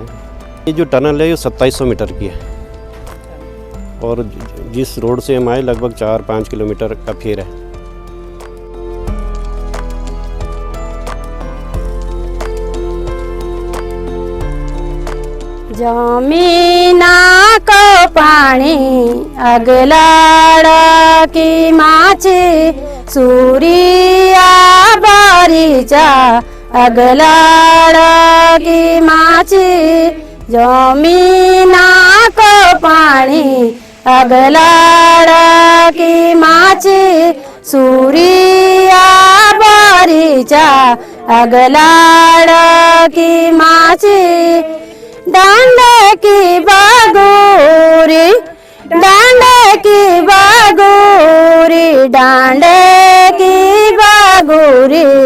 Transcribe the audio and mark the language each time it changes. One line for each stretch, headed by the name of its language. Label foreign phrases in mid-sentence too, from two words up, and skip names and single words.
Hindi: ये जो टनल है ये 2700 मीटर की है और जिस रोड से हम आए लगभग 4-5 किलोमीटर का फेर है।
Garhwali: जमीना को पानी अगलाड़ की माची सूरिया बारीचा अगलाड़ की माची जमीना को पानी अगलाड़ की माची सूरिया बारीचा अगलाड़ की माची डांडे की बागोरी डांडे की बागोरी डांडे की बागोरी